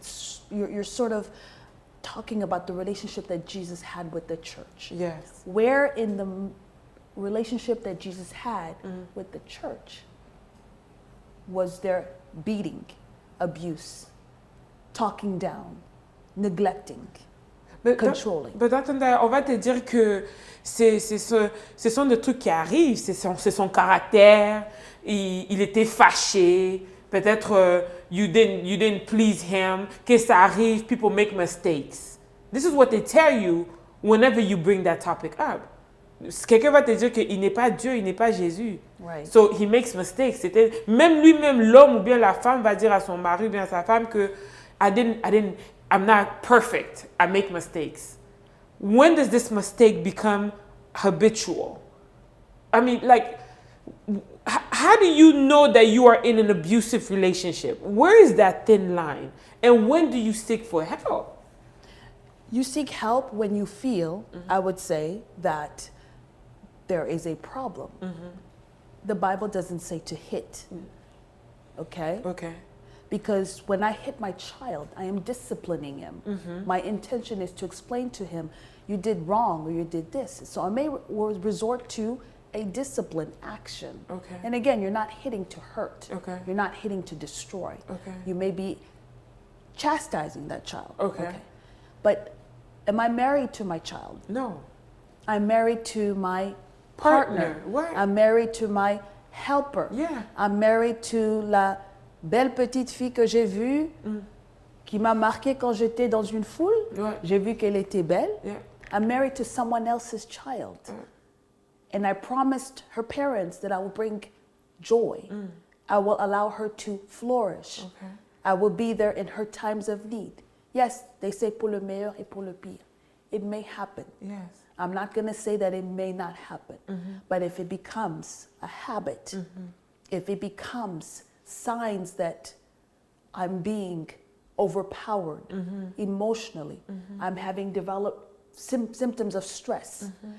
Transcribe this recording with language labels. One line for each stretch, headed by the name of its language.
English: It's you're sort of talking about the relationship that Jesus had with the church. Yes. Where in the relationship that Jesus had with the church was there beating, abuse, talking down, neglecting, controlling?
French: Mais Dr Ndaya, on va te dire que ce sont des trucs qui arrivent, c'est son caractère, il était fâché, peut-être
English: you didn't please him,
French: que ça arrive,
English: people make mistakes. This is what they tell you whenever you bring that topic up.
French: Quelqu'un va te dire qu'il n'est pas Dieu, il n'est pas Jésus.
English: Right. So he makes mistakes.
French: Même lui-même, l'homme ou bien la femme va dire à son mari ou bien à sa femme que
English: I'm not perfect. I make mistakes. When does this mistake become habitual? I mean, like, how do you know that you are in an abusive relationship? Where is that thin line? And when do you seek for help? You seek help when you feel, I would say, that there is a problem. The Bible doesn't say to hit. Okay? Okay. Because when I hit my child, I am disciplining him. My intention is to explain to him, you did wrong or you did this. So I may resort to a discipline action. Okay. And again, you're not hitting to hurt. Okay. You're not hitting to destroy. Okay. You may be chastising that child. Okay. But am I married to my child? No. I'm married to my partner. Right. I'm married to my helper. Yeah. I'm married to
French: la belle petite fille que j'ai vue, qui m'a marqué quand j'étais dans une foule. Ouais. J'ai vu qu'elle était belle.
English: Yeah. I'm married to someone else's child. And I promised her parents that I will bring joy. I will allow her to flourish. Okay. I will be there in her times of need. Yes, they say
French: pour le meilleur et pour le pire.
English: It may happen. Yes. I'm not going to say that it may not happen. But if it becomes a habit, if it becomes signs that I'm being overpowered emotionally, I'm having developed symptoms of stress.